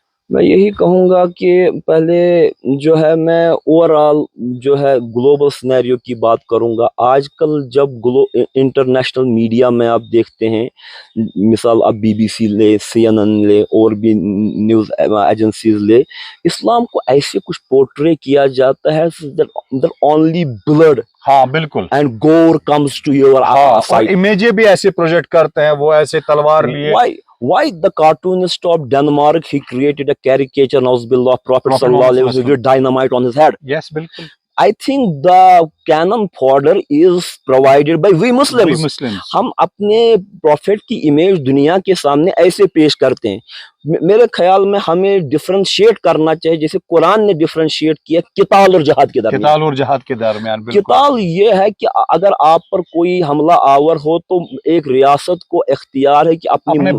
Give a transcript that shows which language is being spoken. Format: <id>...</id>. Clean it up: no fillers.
<ur>میں یہی کہوں گا کہ پہلے جو ہے میں اوور آل جو ہے گلوبل سینیریو کی بات کروں گا. آج کل جب انٹرنیشنل میڈیا میں آپ دیکھتے ہیں، مثال آپ BBC لے، CNN لے، اور بھی نیوز ایجنسیز لے، اسلام کو ایسے کچھ پورٹرے کیا جاتا ہے</ur> <en>that only blood</en> <ur>ہاں بالکل</ur> <en>and gore comes to your sight.</en> <ur>امیجیں بھی ایسے پروجیکٹ کرتے ہیں، وہ ایسے تلوار لیے.</ur> <en>Why the cartoonist of Denmark, he created a caricature of Prophet sallallahu alaihi wasallam with dynamite on his head. Yes, بالکل. I think the cannon fodder is provided by we Muslims.</en> <ur>ہم اپنے prophet کی image دنیا کے سامنے ایسے پیش کرتے ہیں. میرے خیال میں ہمیں ڈفرینشیٹ کرنا چاہیے، جیسے قرآن نے ڈفرینشیٹ کیا قتال اور جہاد کے درمیان. قتال یہ ہے کہ اگر آپ پر کوئی حملہ آور ہو تو ایک ریاست کو اختیار ہے کہ اپنے</ur>